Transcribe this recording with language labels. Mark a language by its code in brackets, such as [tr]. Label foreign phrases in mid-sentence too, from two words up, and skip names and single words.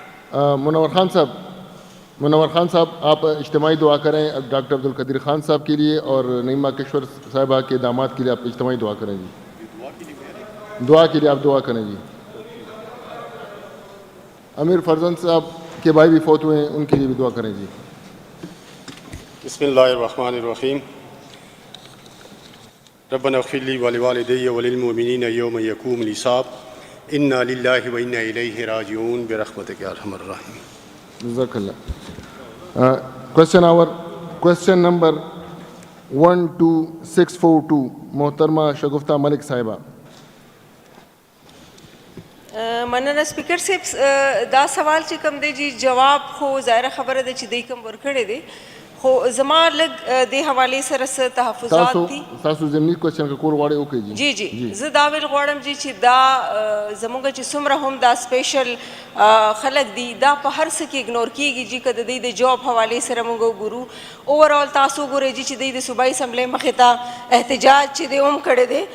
[ur] منور خان صاحب آپ اجتماعی دعا کریں ڈاکٹر عبدالقدیر خان صاحب کے لیے اور نعیمہ کشور صاحبہ کے داماد کے لیے آپ اجتماعی دعا کریں جی. دعا کے لیے آپ دعا کریں جی. امیر فرزند صاحب کے بھائی بھی فوت ہوئے ہیں ان کے لیے بھی دعا کریں جی. [ar] بسم اللہ الرحمن الرحیم. ربنا اغفر لی ولوالدی وللمؤمنین یوم یقوم الحساب. انا للہ و انا الیہ راجعون برحمتک یا ارحم الراحمین. جزاک اللہ. [en] question number [ur] 12642 محترمہ شگفتہ ملک صاحبہ. [ps] مننه اسپیکر صاحب دا سوال چې کوم دی جی جواب خو ظاهره خبره ده چې دی کوم ورکړی دی خو زما لږ د حوالې سره څه تحفظات دي. تاسو ضمني کوشچن کا کول غواړئ وکړئ جی جی زه دا ویل غواړم جی چې دا زموږ چې څومره هم دا سپیشل خلک دي دا په هر څه کې اګنور کیږي جی که د دوی د جاب حوالې سره موږ وګورو اوورال تاسو وګورئ جی چې دوی د صوبایي اسمبلۍ مخې ته احتجاج چې دی هم کړی دی.